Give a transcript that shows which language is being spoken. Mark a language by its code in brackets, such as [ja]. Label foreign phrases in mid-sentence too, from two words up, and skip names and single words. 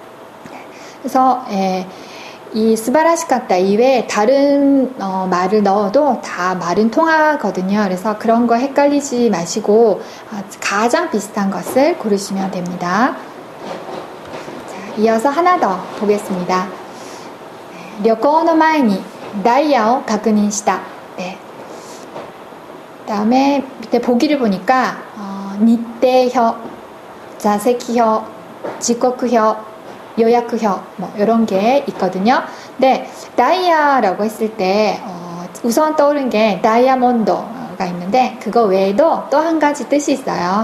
[ko] 그래서 이 스바라시카타 이외에 다른 말을 넣어도 다 말은 통하거든요. 그래서 그런 거 헷갈리지 마시고 가장 비슷한 것을 고르시면 됩니다. 자, 이어서 하나 더 보겠습니다. [ja] 旅行の前に 다이아를確認した. [ko] 네. 다음에 밑에 보기를 보니까 日程표, 좌석표, 직刻표, 요약표 뭐 이런 게 있거든요. 네, 다이아라고 했을 때 우선 떠오른 게 다이아몬드가 있는데 그거 외에도 또 한 가지 뜻이 있어요.